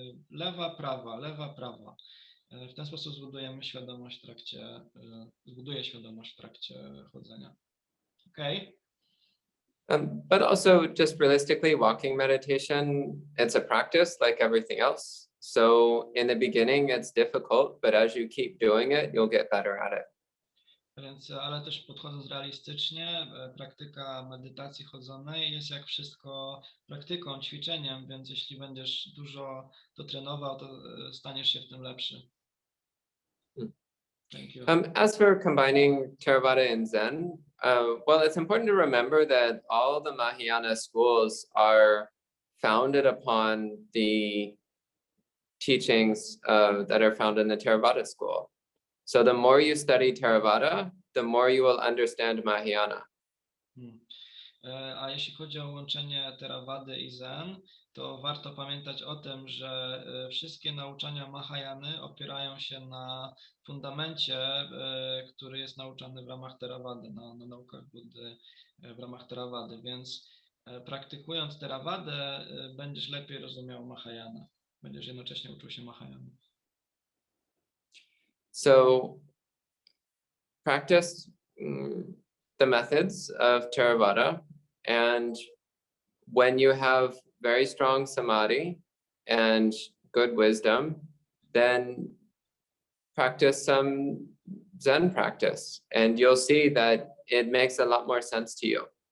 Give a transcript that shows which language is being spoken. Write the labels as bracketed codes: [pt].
[pl] Lewa, prawa, lewa, prawa. W ten sposób zbuduję świadomość w trakcie chodzenia. [en] Okay. But also just realistically, walking meditation, it's a practice like everything else. So in the beginning, it's difficult, but as you keep doing it, you'll get better at it. [pl] Więc, ale też podchodząc realistycznie, praktyka medytacji chodzonej jest jak wszystko praktyką, ćwiczeniem, więc jeśli będziesz dużo to trenował, to staniesz się w tym lepszy. [en] Thank you. As for combining Theravada and Zen, well, it's important to remember that all the Mahayana schools are founded upon the teachings that are found in the Theravada school. So the more you study Theravada, the more you will understand Mahayana. [pl] A jeśli chodzi o łączenie Theravady i Zen, to warto pamiętać o tym, że wszystkie nauczania Mahayany opierają się na fundamencie, który jest nauczany w ramach Theravady, na naukach Buddy w ramach Theravady, więc praktykując Theravadę będziesz lepiej rozumiał Mahayana, będziesz jednocześnie uczył się Mahayana. [en] So practice the methods of Theravada, and when you have very strong samadhi and good wisdom, then practice some Zen practice, and you'll see that it makes a lot more sense to you.